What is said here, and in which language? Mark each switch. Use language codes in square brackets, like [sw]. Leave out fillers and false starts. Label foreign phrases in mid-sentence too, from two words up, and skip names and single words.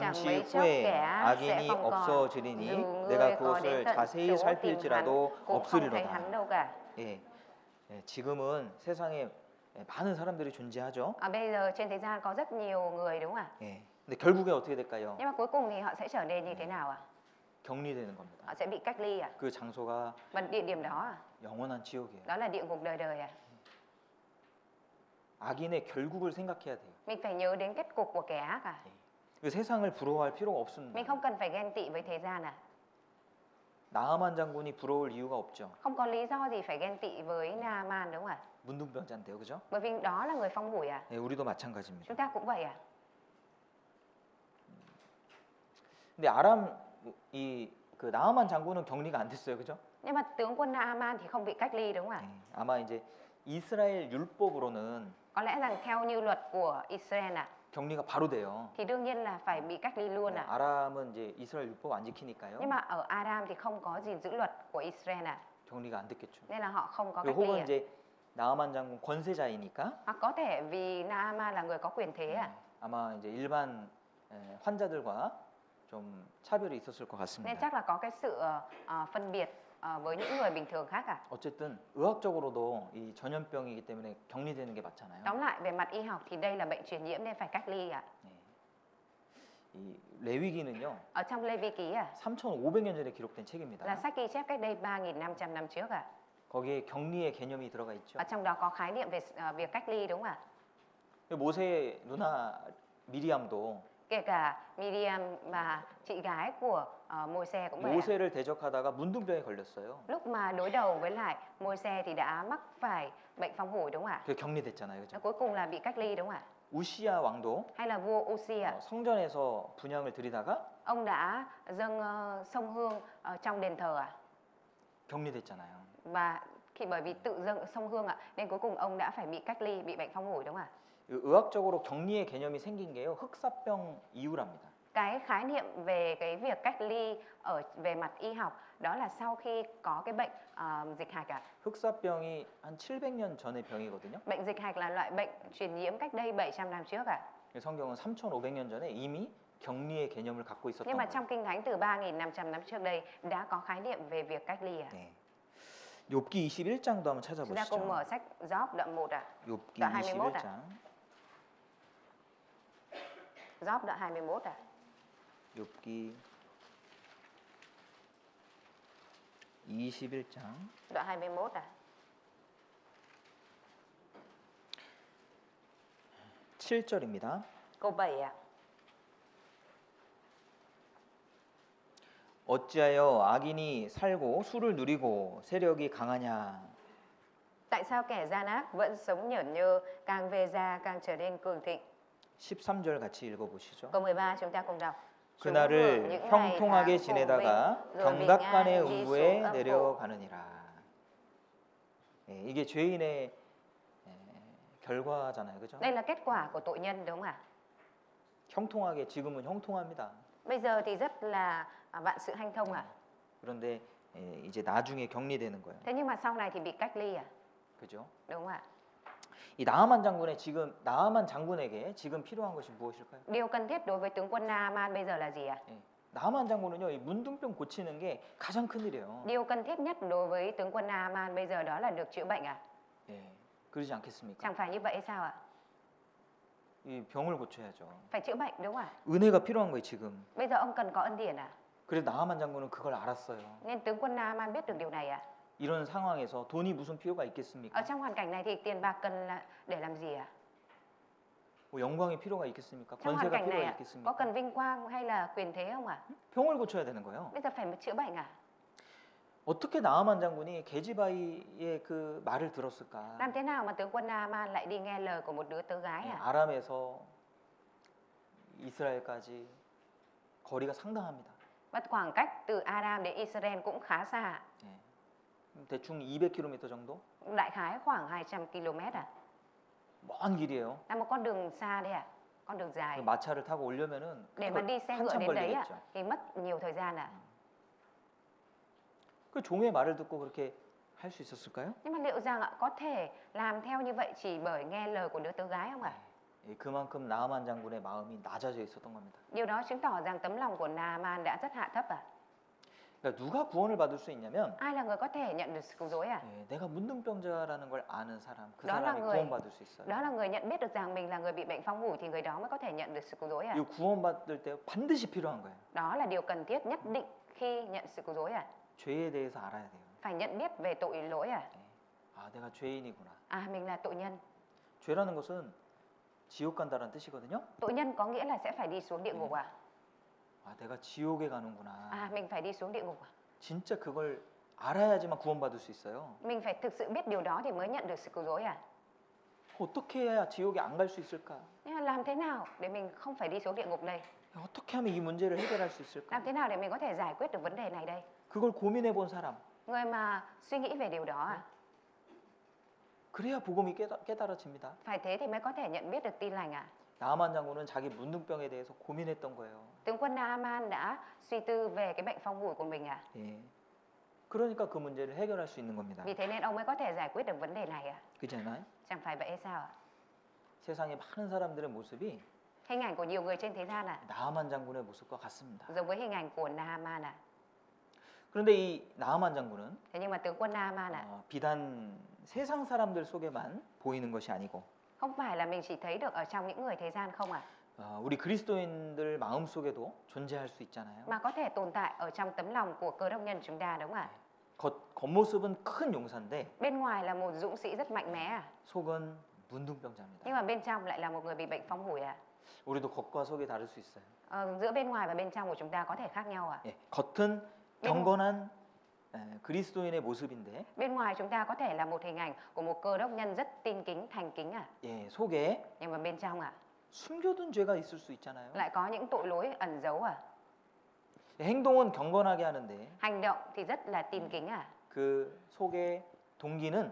[ko] 잠시 [vi] mấy chốc [ko] 후에 [vi] kẻ sẽ [ko] 악인이 [vi] không còn, [ko] 없어지리니 [vi] dù [ko] 내가 [vi] ngươi có đến [ko] 그것을 [vi] tận [ko] 자세히 [vi] chỗ tìm hắn [ko] 살필지라도 [vi] cũng không thấy [ko] 없으리로다. [vi] hắn đâu cả. [ko] 예, 지금은 세상에 많은 사람들이 존재하죠. [vi] Bây giờ trên thế gian có rất nhiều người đúng không ạ? [ko] 예, 근데 결국에 어떻게 될까요? [vi] Nhưng mà cuối cùng thì họ sẽ trở nên như thế nào ạ? [ko] 격리되는 겁니다. [vi] Họ sẽ bị cách ly ạ. [ko] 그 장소가 [vi] Và địa điểm đó à? [ko] 영원한 지옥이에요. [vi] Đó là địa ngục đời đời ạ. [ko] 악인의 결국을 생각해야 돼요. [vi] Mình phải nhớ đến kết cục của kẻ ác à? [ko] 그 세상을 부러워할 필요가 없습니다. [vi] Mình không cần phải ghen tị với thế gian à? [ko] 나하만 장군이 부러울 이유가 없죠. [vi] Không có lý do gì phải ghen tị với Naaman đúng không ạ? [ko] 문둥병자인데요, 그죠? [vi] Bởi vì đó là người phong hủi à? [ko] 네, 우리도 마찬가지입니다. [vi] Chúng ta cũng vậy à? [ko] 근데 아람 그 나하만 장군은 격리가 안 됐어요, 그죠? [vi] Nhưng mà tướng quân Naaman thì không bị cách ly đúng không ạ? [ko] 네, 아마 이제 이스라엘 율법으로는 [vi] Có lẽ rằng theo như luật của Israel à, [ko] 격리가 바로 돼요. [vi] thì đương nhiên là phải bị cách ly luôn [ko] 네, [vi] à. [ko] 아람은 이제 이스라엘 율법 안 지키니까요. [vi] Nhưng mà ở Aram thì không có gì giữ luật của Israel à, [ko] 격리가 안 됐겠죠. [vi] nên là họ không có [ko] 그리고 [vi] cách ly [ko] 혹은 [vi] à. [ko] 이제 나하만 장군 권세자이니까 [vi] Hoặc có thể vì Naaman là người có quyền thế à, [ko] 아마 이제 일반 환자들과 좀 차별이 있었을 것 [vi] nên [ko] 같습니다. [vi] chắc là có cái sự phân biệt với những người bình thường khác à. [ko] 어쨌든 의학적으로도 이 전염병이기 때문에 격리되는 게 맞잖아요. [vi] Tóm lại về mặt y học thì đây là bệnh truyền nhiễm nên phải cách ly à. [ko] 네. 이 레위기는요. [vi] Ở trong Lê Vi Ký à, [ko] 3,500년 전에 기록된 책입니다. [vi] là sách ghi chép cách đây 3.500 năm trước à. [ko] 거기에 격리의 개념이 들어가 있죠. [vi] Ở trong đó có khái niệm về việc cách ly đúng không ạ? [ko] 모세의 누나 미리암도 [vi] Kể cả Miriam và chị gái của Môi-se cũng vậy ạ. [ko] 모세를 대적하다가 문둥병에 걸렸어요. [vi] Lúc mà đối đầu với lại Môi-se thì đã mắc phải bệnh phong hủi đúng không ạ? [ko] 그 격리됐잖아요, 그죠? [vi] Cuối cùng là bị cách ly đúng không ạ? [ko] 우시야 왕도 [vi] Hay là vua Uzziah, [ko] 성전에서 분향을 드리다가 [vi] ông đã dâng sông hương trong đền thờ ạ. [ko] 격리됐잖아요. [vi] Và bởi vì tự dâng sông hương ạ, nên cuối cùng ông đã phải bị cách ly, bị bệnh phong hủi đúng không ạ? [ko] 의학적으로 격리의 개념이 생긴 게요. 흑사병 이후랍니다. [vi] Cái khái niệm về cái việc cách ly về mặt y học đó là sau khi có cái bệnh dịch hạch ạ. [ko] 흑사병이 한 700년 전의 병이거든요. [vi] Bệnh dịch hạch là loại bệnh truyền nhiễm cách đây 700 năm trước ạ. [ko] 성경은 3,500년 전에 이미 격리의 개념을 갖고 있었던 [vi] Nhưng mà [ko] 거예요. [vi] trong Kinh Thánh từ 3.500 năm trước đây đã có khái niệm về việc cách ly ạ. [ko] 네. 욥기 21장도 한번 [vi] Chúng ta cùng [ko] 찾아보시죠. [vi] mở sách Job đoạn 1 ạ. [ko] 욥기 [vi] đoạn 21 ạ. [ko] 21장. [vi] Job đoạn 21 ạ. [ko] 욥기 21장 [vi] Đoạn 21 ạ. [ko] 7절입니다. [vi] Câu 7 ạ. [ko] 어찌하여 악인이 살고 술을 누리고 세력이 강하냐. [vi] Tại sao kẻ gian ác vẫn sống nhởn nhơ, càng về già càng trở nên cường thịnh? [ko] 13절 같이 읽어보시죠. [vi] Câu 13 chúng ta cùng đọc. Chúng hưởng [ko] 그날을 [vi] những ngày [ko] 형통하게 [vi] tháng phồn [ko] 지내다가 [vi] vinh, rồi bình [ko] 경각간의 [vi] an đi [ko] 음부에 [vi] xuống âm phủ. [ko] 내려가느니라. 예, 이게 죄인의 결과잖아요, 그죠? [vi] Đây là kết quả của tội nhân đúng không ạ? [ko] 형통하게 지금은 형통합니다. [vi] Bây giờ thì rất là vạn sự hanh thông ạ. [ko] 그런데 이제 나중에 격리되는 거예요, [vi] Thế nhưng mà sau này thì bị cách ly à? [ko] 그죠? [vi] Đúng không ạ? [ko] 이 나하만 장군의 지금 나하만 장군에게 지금 필요한 것이 무엇일까요? [vi] Điều cần thiết đối với tướng quân Naaman bây giờ là gì ạ? [ko] 예, 나하만 장군은요, 이 문둥병 고치는 게 가장 큰 일이에요. [vi] Điều cần thiết nhất đối với tướng quân Naaman bây giờ đó là được chữa bệnh à? [ko] 예, 그러지 않겠습니까? [vi] Chẳng phải như vậy hay sao ạ? [ko] 이 병을 고쳐야죠. [vi] Phải chữa bệnh đúng không ạ? [ko] 은혜가 필요한 거예요, 지금. [vi] Bây giờ ông cần có ân điển à? [ko] 그래서 나하만 장군은 그걸 알았어요. [vi] Nên tướng quân Naaman biết được điều này à? [ko] 이런 상황에서 돈이 무슨 필요가 [vi] Ở [ko] 있겠습니까? [vi] trong hoàn cảnh này thì tiền bạc cần là để làm gì ạ? [ko] 뭐 영광의 필요가 있겠습니까? [vi] Trong hoàn [ko] 권세가 [vi] cảnh này [ko] 필요가 [vi] ạ, có [ko] 있겠습니까? [vi] cần vinh quang hay là quyền thế không ạ? [ko] 병을 고쳐야 되는 거예요. [vi] Bây giờ phải chữa bệnh à? [ko] 어떻게 나하만 장군이 게지바이의 그 말을 들었을까? [vi] Làm thế nào mà tướng quân Naaman lại đi nghe lời của một đứa tớ gái [ko] 예, [vi] à? [ko] 아람에서 이스라엘까지 거리가 상당합니다. [vi] Và khoảng cách từ Aram đến Israel cũng khá xa. [ko] 예, 대충 200km 정도? [vi] Đại khái khoảng 200 km à? [ko] 먼 길이에요. [vi] Là một con đường xa đấy à? Con đường [ko] 그 [vi] dài. [ko] 마차를 타고 오려면은 [vi] Để mà đi xe ngựa [ko] 한참 [vi] đến đấy ạ, [ko] 걸리겠죠. [vi] thì mất nhiều thời gian à? [ko] 그 종의 말을 듣고 그렇게 할 수 있었을까요? [vi] Nhưng mà liệu rằng ạ, có thể làm theo như vậy chỉ bởi nghe lời của đứa tớ gái không ạ? [ko] 예, 예, 그만큼 나아만 장군의 마음이 낮아져 있었던 겁니다. [vi] Điều đó chứng tỏ rằng tấm lòng của Naaman đã rất hạ thấp à? [ko] 그러니까 누가 구원을 받을 수 있냐면 [vi] Ai là người có thể nhận được sự cứu rỗi à? [ko] 예, 내가 문둥병자라는 걸 아는 사람, 그 [vi] đó là [ko] 사람이 [vi] người [ko] 구원받을 수 있어요. [vi] đó là người nhận biết được rằng mình là người bị bệnh phong hủi thì người đó mới có thể nhận được sự cứu rỗi à? [ko] 이 구원받을 때 반드시 필요한 거예요. [vi] Đó là điều cần thiết nhất định khi nhận sự cứu rỗi à? [ko] 죄에 대해서 알아야 돼요. [vi] Phải nhận biết về tội lỗi à? [ko] 예. 아, 내가 죄인이구나. [vi] À, mình là tội nhân. [ko] 죄라는 것은 지옥 간다는 뜻이거든요. [vi] Tội nhân có nghĩa là sẽ phải đi xuống địa ngục à? [ko] 아, 내가 지옥에 가는구나. [vi] À, mình phải đi xuống địa ngục à? [ko] 진짜 그걸 알아야지만 구원받을 수 있어요. [vi] Mình phải thực sự biết điều đó thì mới nhận được sự cứu rỗi à? [ko] 어떻게 해야 지옥에 안 갈 수 있을까? [vi] Nhưng mà làm thế nào để mình không phải đi xuống địa ngục đây? [ko] 어떻게 하면 이 문제를 해결할 수 있을까? [vi] Làm thế nào để mình có thể giải quyết được vấn đề này đây? [ko] 그걸 고민해 본 사람. [vi] Người mà suy nghĩ về điều đó à? [ko] 그래야 복음이 깨달아집니다. [vi] Phải thế thì mới có thể nhận biết được tin lành à? [ko] 나만 장군은 자기 문둥병에 대해서 고민했던 거예요. [vi] Tướng quân Naaman đã suy tư về cái bệnh phong hủi của mình à? [ko] 예. 그러니까 그 문제를 해결할 수 있는 겁니다. [vi] Vì thế nên ông mới có thể giải quyết được vấn đề này à? [ko] 그렇지 않아요? [vi] Chẳng phải vậy hay sao ạ? [ko] 세상에 많은 사람들의 모습이 [vi] Hình ảnh của nhiều người trên thế gian à? [ko] 나만 장군의 모습과 같습니다. [vi] Giống với hình ảnh của Naaman à? [ko] 그런데 이 나만 장군은 [vi] Thế nhưng mà tướng quân Naaman à? [ko] 비단 세상 사람들 속에만 보이는 것이 아니고 [vi] Không phải là mình chỉ thấy được ở trong những người thế gian không à? [ko] 우리 그리스도인들 마음 속에도 존재할 수 있잖아요. [vi] Mà có thể tồn tại ở trong tấm lòng của cơ đốc nhân chúng ta đúng không ạ? [ko] 겉모습은 큰 용사인데 [vi] Bên ngoài là một dũng sĩ rất mạnh mẽ à? [ko] 속은 문둥병자입니다. [vi] Nhưng mà bên trong lại là một người bị bệnh phong hủi à? [ko] 우리도 겉과 속이 다를 수 있어요. [vi] Giữa bên ngoài và bên trong của chúng ta có thể khác nhau à? [ko] 예, 겉은 경건한 그리스도인의 모습인데 [vi] Bên ngoài chúng ta có thể là một hình ảnh của một cơ đốc nhân rất tin kính, thành kính à? [ko] 예, 속에 [vi] Nhưng mà bên trong à? [ko] 숨겨둔 죄가 있을 수 있잖아요. [vi] Lại có những tội lỗi ẩn giấu à? [ko] 행동은 경건하게 하는데 [vi] Hành động thì rất là tin kính à? [ko] 그 속의 동기는